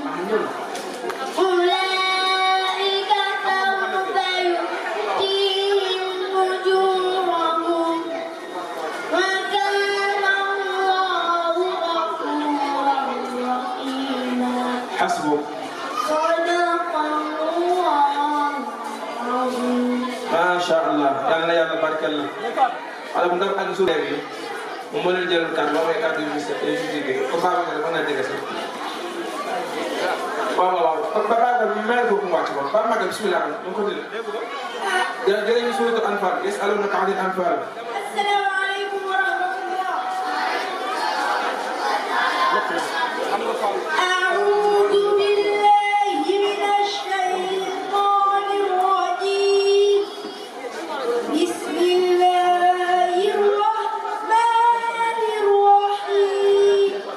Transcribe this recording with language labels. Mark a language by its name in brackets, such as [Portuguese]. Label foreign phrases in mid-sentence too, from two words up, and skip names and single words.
[Arabic] أولئك سوف يؤتيهم أجورهم وكان الله غفورا رحيما. حسبك. صدق الله العظيم. ما شاء الله. [Wolof] yàlla yàlla barkeel la. wala bu ndax ak suuf bi mu mën a jël kàddu ba may kàddu yu liggéey comme Babacar mën naa jege si. waaw waaw kon Babacar bi mel ko mu wàcc ko Babacar bismillah ñu ko déglu. jërëjëf ñu suuratul Anfaal [Arabic] يسألونك عن الأنفال. السلام عليكم ورحمة الله. أعوذ بالله من الشيطان الرجيم. بسم الله الرحمن الرحيم.